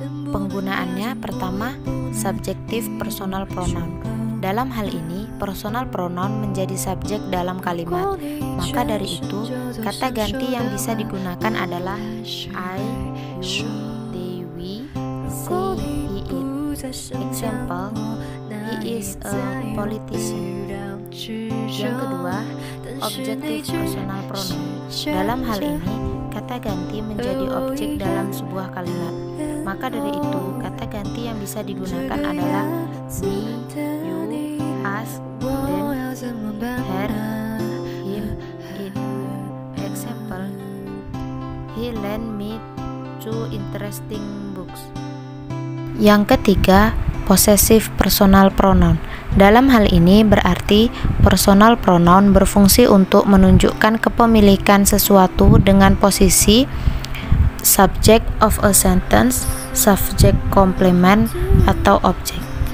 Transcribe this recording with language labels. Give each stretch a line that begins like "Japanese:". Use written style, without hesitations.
Indonesian: Penggunaannya pertama, subjektif personal pronoun. Dalam hal ini, personal pronoun menjadi subjek dalam kalimat. Maka dari itu, kata ganti yang bisa digunakan adalah I, you, they, we, she, he, it.
English: Example, he is a politician.
Indonesian: Yang kedua, objektif personal pronoun. Dalam hal ini, kata ganti menjadi objek dalam sebuah kalimat. Maka dari itu, kata ganti yang bisa digunakan adalah me, you, us, them, her, him, it.
English: Example, he lent me two interesting books.
Indonesian: Yang ketiga, possessive personal pronoun. Dalam hal ini berarti personal pronoun berfungsi untuk menunjukkan kepemilikan sesuatu dengan posisi
English: subject of a sentence,
Indonesian: subject complement, atau objek.